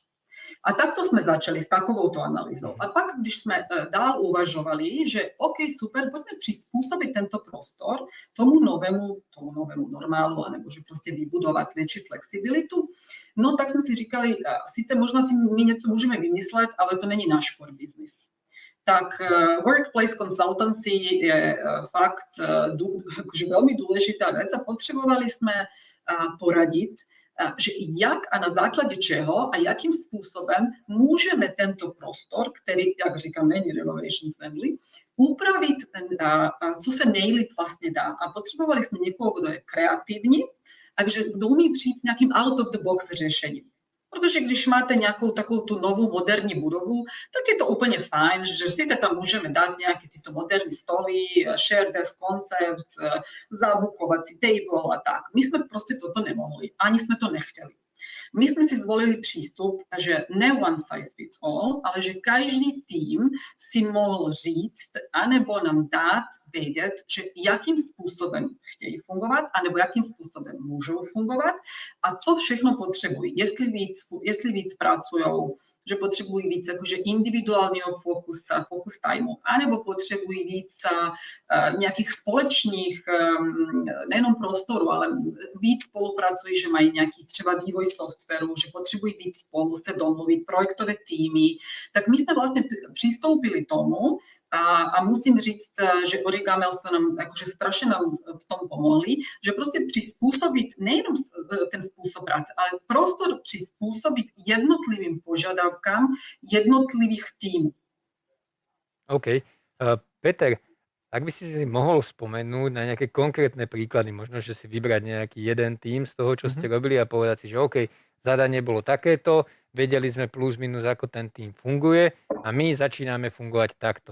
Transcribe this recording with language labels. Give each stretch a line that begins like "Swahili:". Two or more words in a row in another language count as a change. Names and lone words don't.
Czech: A takto jsme začali s takovouto analýzou. A pak, když jsme dál uvažovali, že OK, super, pojďme přizpůsobit tento prostor tomu novému normálu, anebo že prostě vybudovat větší flexibilitu, no tak jsme si říkali, sice možná si my něco můžeme vymyslet, ale to není náš
English: core business.
Czech: Tak
English: workplace consultancy
Czech: je fakt
Slovak: akože veľmi dôležitá vec
Czech: a potřebovali jsme poradit, že jak a na základě čeho a jakým způsobem můžeme tento prostor, který, jak říkám, není
English: renovation friendly,
Czech: upravit, co se nejlíp vlastně dá. A potřebovali jsme někoho, kdo je kreativní a kdo umí přijít s nějakým
English: out of the box
Czech: řešením. Protože když máte nějakou takovou tu novou moderní budovu, tak je to úplně fajn, že sice tam můžeme dát nějaké tyto moderní stoly,
English: share desk concept, zabukovací table
Czech: a tak. My jsme prostě toto nemohli, ani jsme to nechtěli.
Slovak: My sme si zvolili prístup, že ne
English: one size fits all,
Czech: ale že každý tým si mohol říct, anebo nám dát vědět, že jakým způsobem chtějí fungovat, anebo jakým způsobem můžou fungovat a co všechno potřebují. Jestli víc pracujou, že potřebují víc jakože individuálního
English: fokus timeu,
Czech: anebo potřebují víc nějakých společných, nejenom prostoru, ale víc spolupracují, že mají nějaký třeba vývoj softwaru, že potřebují víc spolu se domluvit, projektové týmy. Tak my jsme vlastně přistoupili tomu, a musím říct, že
Slovak: Origamel sa nám akože strašne nám v tom pomohli, že proste prispôsobiť nejenom ten spôsob práce, ale prostor prispôsobiť jednotlivým požiadavkám jednotlivých tímov. OK. Peter, ak by si mohol spomenúť na nejaké konkrétne príklady, možno, že si vybrať nejaký jeden tím z toho, čo ste robili a povedať si, že OK, zadanie bolo takéto, vedeli sme plus minus, ako ten tím funguje a my začíname fungovať takto.